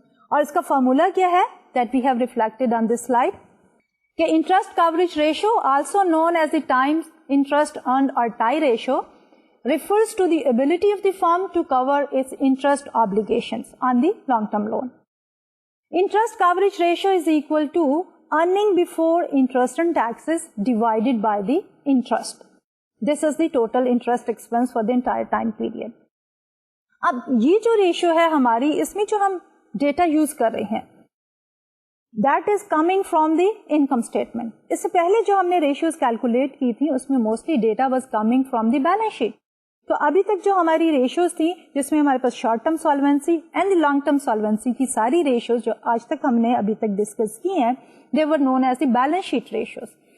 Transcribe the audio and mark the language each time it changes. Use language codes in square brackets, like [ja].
[en] اور اس کا فارمولا کیا ہے that we have reflected on this slide, کہ interest coverage ratio also known as the times interest earned اور TIE ratio refers to the ability of the firm to cover its interest obligations on the long-term loan. Interest coverage ratio is equal to earning before interest and taxes divided by the interest. This is the total interest expense for the entire time period. [ur] اب یہ جو ratio ہے ہماری, اس میں جو ہم data use کر رہے ہیں [en] that is coming from the income statement. [ur] اس سے پہلے جو ہم نے ریشیوز کیلکولیٹ کی تھی اس میں mostly data [en] was coming from the balance sheet. [ur] تو ابھی تک جو ہماری ریشیوز تھی جس میں ہمارے پاس short term solvency and long term solvency کی ساری ریشیوز جو آج تک ہم نے ابھی تک ڈسکس کی ہیں [en] they were known as the balance sheet ratios.